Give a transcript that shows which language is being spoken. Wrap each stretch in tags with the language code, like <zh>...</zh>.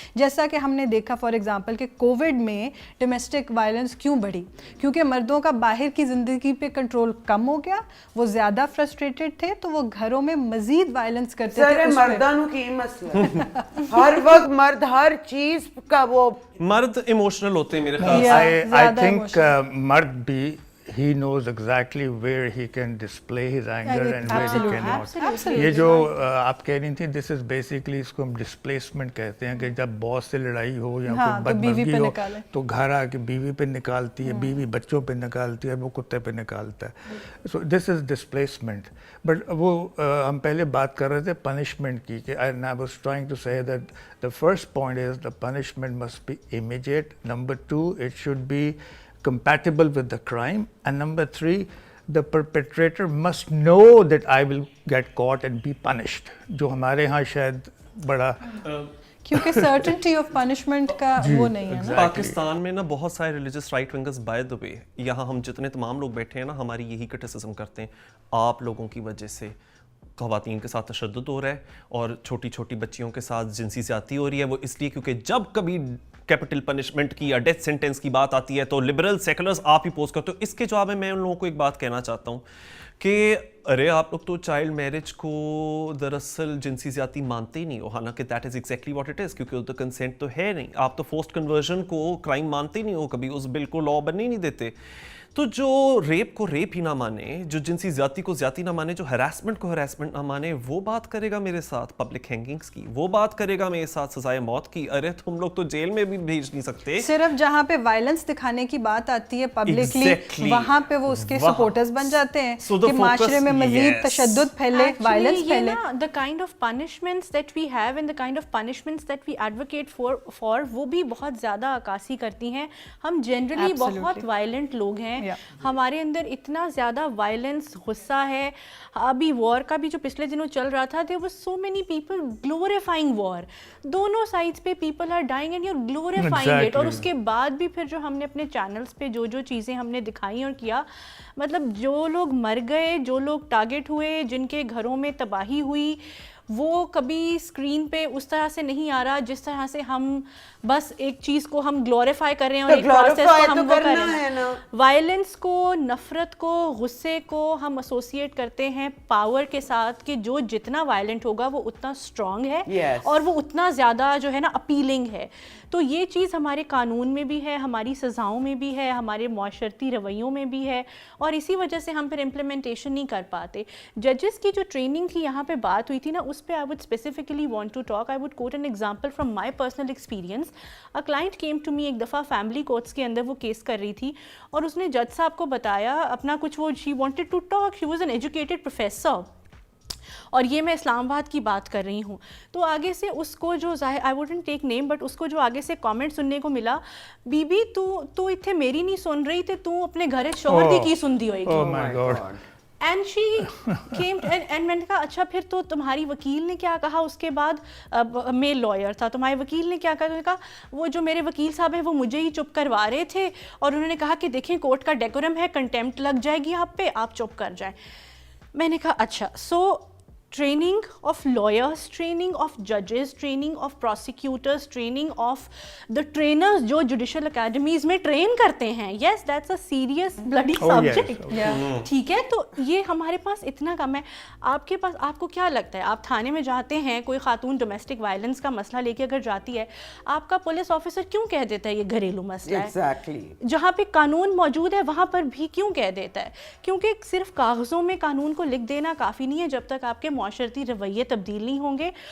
<ur>جیسا کہ ہم نے دیکھا فار ایگزامپل کہ کووڈ میں ڈومیسٹک وائلنس کیوں بڑھی, کیونکہ مردوں کا باہر کی زندگی پہ کنٹرول کم ہو گیا, وہ زیادہ فرسٹریٹڈ تھے تو وہ گھروں میں مزید وائلنس کرتے تھے. مردانوں کی مسئلہ ہر وقت مرد ہر چیز کا وہ مرد ایموشنل ہوتے ہیں میرے خیال سے.</ur> <en>I think</en> <ur>مرد بھی</ur> <en>he knows exactly where he can display his anger and where he cannot.</en> <ur>یہ جو آپ کہہ رہی تھیں</ur> <en>this is basically</en> <ur>اس کو ہم displacement کہتے ہیں کہ جب باس سے لڑائی ہو یا کوئی بدمزگی ہو تو گھر آ کے بیوی پہ نکالتی ہے, بیوی بچوں پہ نکالتی ہے, وہ کتے پہ نکالتا ہے.</ur> <en>so this is displacement. but</en> <ur>وہ ہم پہلے بات کر رہے تھے</ur> <en>punishment کی کہ and I was trying to say that the first point is the punishment must be immediate. Number 2, it should be compatible with the crime, and number 3, the perpetrator must know that I will get caught and be punished,</en> <ur>جو ہمارے ہاں شاید بڑا کیونکہ certainty of punishment کا وہ نہیں ہے نا. پاکستان میں نا بہت سارے ریلیجس رائٹ ونگرز</ur> <en>by the way,</en> <ur>یہاں ہم جتنے تمام لوگ بیٹھے ہیں نا ہماری یہی کرٹیسزم کرتے ہیں, آپ لوگوں کی وجہ سے خواتین کے ساتھ تشدد ہو رہا ہے اور چھوٹی چھوٹی بچیوں کے ساتھ جنسی زیادتی ہو رہی ہے. وہ اس لیے کیونکہ جب کبھی کیپٹل پنشمنٹ کی یا ڈیتھ سینٹینس کی بات آتی ہے تو لبرل سیکولرز آپ ہی پوز کرتے ہو. اس کے جواب میں میں ان لوگوں کو ایک بات کہنا چاہتا ہوں کہ ارے آپ لوگ تو چائلڈ میرج کو دراصل جنسی زیادتی مانتے ہی نہیں ہو, حالانکہ</ur> <en>that is exactly what it is,</en> <ur>کیونکہ ادھر کنسینٹ تو ہے نہیں. آپ تو فورسڈ کنورژن کو کرائم مانتے ہی نہیں ہو, کبھی اس بل کو لا بننے ہی نہیں دیتے. تو جو ریپ کو ریپ ہی نہ مانے, جو جنسی زیادتی کو زیادتی نہ مانے, جو ہراسمنٹ کو ہراسمنٹ نہ مانے, وہ بات کرے گا میرے ساتھ پبلک ہینگنگز کی, وہ بات کرے گا میرے ساتھ سزائے موت کی. ارے تم لوگ تو جیل میں بھی بھیج نہیں سکتے. صرف جہاں پہ وائلنس دکھانے کی بات آتی ہے پبلکلی وہاں پہ وہ اس کے سپورٹرز بن جاتے ہیں کہ معاشرے میں مزید تشدد پھیلے, وائلنس پھیلے.</ur> <en>the kind of punishments that we have and the kind of punishments that we advocate for</en> <ur>وہ بھی بہت زیادہ عکاسی کرتی ہیں. ہم جنرلی بہت وائلنٹ لوگ ہیں, ہیں, ہمارے اندر اتنا زیادہ وائلنس, غصہ ہے. ابھی وار کا بھی جو پچھلے دنوں چل رہا تھا,</ur> <en>there were so many people glorifying war.</en> <ur>دونوں سائڈس پہ</ur> <en>people are dying and you're glorifying it.</en> <ur>اور اس کے بعد بھی پھر جو ہم نے اپنے چینلز پہ جو چیزیں ہم نے دکھائی اور کیا, مطلب جو لوگ مر گئے, جو لوگ ٹارگٹ ہوئے, جن کے گھروں میں تباہی ہوئی, وہ کبھی اسکرین پہ اس طرح سے نہیں آ رہا جس طرح سے ہم بس ایک چیز کو ہم گلوریفائی کر رہے ہیں اور ایک پروسیس کو ہم وہ کر رہے ہیں. وائلنس کو, نفرت کو, غصے کو ہم ایسوسیٹ کرتے ہیں پاور کے ساتھ کہ جو جتنا وائلنٹ ہوگا وہ اتنا اسٹرانگ ہے اور وہ اتنا زیادہ جو ہے نا اپیلنگ ہے. تو یہ چیز ہمارے قانون میں بھی ہے, ہماری سزاؤں میں بھی ہے, ہمارے معاشرتی رویوں میں بھی ہے, اور اسی وجہ سے ہم پھر امپلیمنٹیشن نہیں کر پاتے. ججز کی جو ٹریننگ کی یہاں پہ بات ہوئی تھی نا, اس پہ</ur> <en>I would specifically want to talk. I would quote an example from my personal experience. A client came to me</en> <ur>ایک دفعہ فیملی کورٹس کے اندر وہ کیس کر رہی تھی, اور اس نے جج صاحب کو بتایا اپنا کچھ, وہ</ur> <en>she wanted to talk. She was an educated professor.</en> <ur>اور یہ میں اسلام آباد کی بات کر رہی ہوں. تو آگے سے اس کو جو ظاہر</ur> <en>I wouldn't take name but</en> <ur>اس کو جو آگے سے کامنٹ سننے کو ملا,</ur> <pa>بی بی تو اتنے میری نہیں سن رہی تے تو اپنے گھر شوہر دی کی سن دی ہوئے گی.</pa> <en>Oh my God. And she came and</en> <ur>میں نے کہا اچھا پھر تو تمہاری وکیل نے کیا کہا اس کے بعد, میل لائر تھا, تمہارے وکیل نے کیا کہا؟ تو نے کہا وہ جو میرے وکیل صاحب ہیں وہ مجھے ہی چپ کروا رہے تھے, اور انہوں نے کہا کہ دیکھیں کورٹ کا ڈیکورم ہے, کنٹیمپٹ لگ جائے گی آپ پہ, آپ چپ کر جائیں. میں نے کہا اچھا,</ur> <en>So training of lawyers, training of judges, training of prosecutors, training of the trainers جو judicial academies میں train کرتے ہیں, yes that's a serious bloody subject.</en> <ur>ٹھیک ہے, تو یہ ہمارے پاس اتنا کم ہے. آپ کے پاس, آپ کو کیا لگتا ہے, آپ تھانے میں جاتے ہیں, کوئی خاتون ڈومیسٹک وائلنس کا مسئلہ لے کے اگر جاتی ہے, آپ کا پولیس آفیسر کیوں کہہ دیتا ہے یہ گھریلو مسئلہ ہے؟ جہاں پہ قانون موجود ہے وہاں پر بھی کیوں کہہ دیتا ہے؟ کیونکہ صرف کاغذوں میں قانون کو لکھ دینا کافی نہیں ہے جب تک آپ کے معاشرتی رویے تبدیل نہیں ہوں گے.</ur>